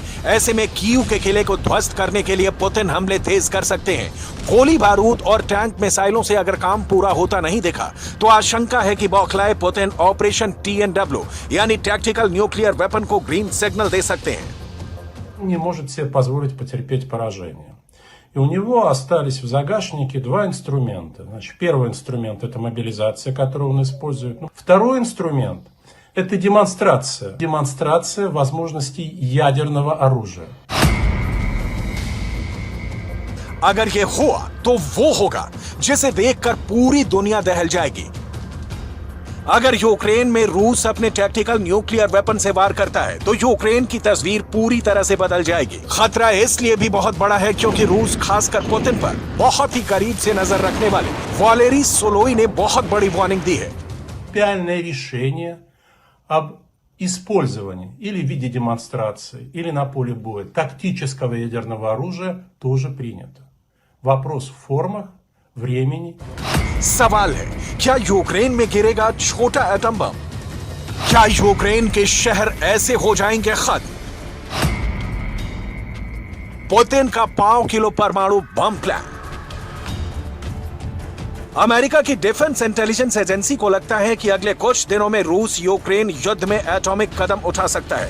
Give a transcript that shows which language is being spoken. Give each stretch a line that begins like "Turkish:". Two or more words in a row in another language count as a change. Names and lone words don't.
Hindi: ऐसे में कीव के किले को ध्वस्त करने के लिए पुतिन हमले तेज कर सकते हैं। गोली बारूद और टैंक मिसाइलों से अगर काम पूरा होता नहीं दिखा तो आशंका है कि बौखलाए पुतिन ऑपरेशन TNW यानी
English: tactical nuclear weapon
Hindi: को
English: green signal
Hindi: दे सकते हैं।
Russian: Не может себе позволить потерпеть поражение. И у него остались в загашнике два инструмента. Значит, первый инструмент – это мобилизация, которую он использует. Второй инструмент – это демонстрация. Демонстрация возможностей ядерного оружия.
Hindi: अगर ये हुआ तो वो होगा जिसे देखकर पूरी दुनिया दहल जाएगी। अगर यूक्रेन में रूस अपने
English: tactical nuclear weapon
Hindi: से वार करता है तो यूक्रेन की तस्वीर पूरी तरह से बदल जाएगी। खतरा इसलिए भी बहुत बड़ा है क्योंकि रूस खासकर पुतिन पर बहुत ही करीब से नजर रखने वाले वालेरी सोलोई ने बहुत बड़ी वार्निंग दी है।
Russian: Принципиальное решение об использовании или в виде демонстрации, или на поле боя тактического ядерного оружия тоже принято. Вопрос в формах, времени.
Hindi: सवाल है, क्या यूक्रेन में गिरेगा छोटा एटम बम? क्या यूक्रेन के शहर ऐसे हो जाएंगे खत्म? पुतिन का 5 किलो परमाणु बम प्लान। अमेरिका की डिफेंस इंटेलिजेंस एजेंसी को लगता है कि अगले कुछ दिनों में रूस यूक्रेन युद्ध में एटॉमिक कदम उठा सकता है।